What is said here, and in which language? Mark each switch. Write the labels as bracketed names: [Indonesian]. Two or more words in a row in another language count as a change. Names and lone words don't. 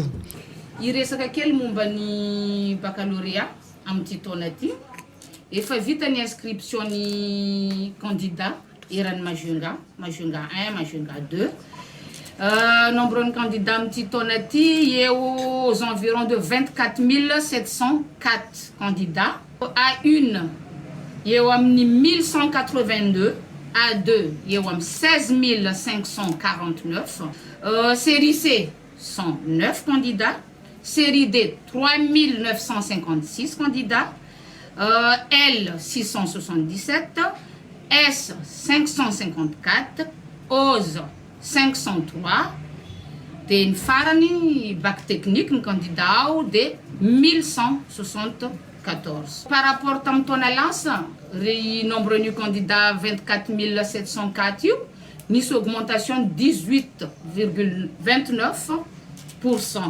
[Malagasy] Iresaka kely momba ny bakalorea amin'ity taona ity. Efa vita ny inscription ny candidat eran'ny Majunga 1, Majunga 2. [French] Nombre de candidats [Malagasy] amin'ity taona ity eo [French] aux environs de 24 704 candidats. [Malagasy] A1 eo amin'ny 1182, A2 eo amin'ny 16 549, [French] série C 109 candidats, série D 3956 candidats, [Malagasy] L 677, S 554, OZ 503, de ny farany [French] bac technique [Malagasy] ny candidat ao de 1174. [French] Par rapport [Malagasy] tamin'ny taona lasa, ry nombre ny candidat 24 704 io, nisy augmentation 18,29%.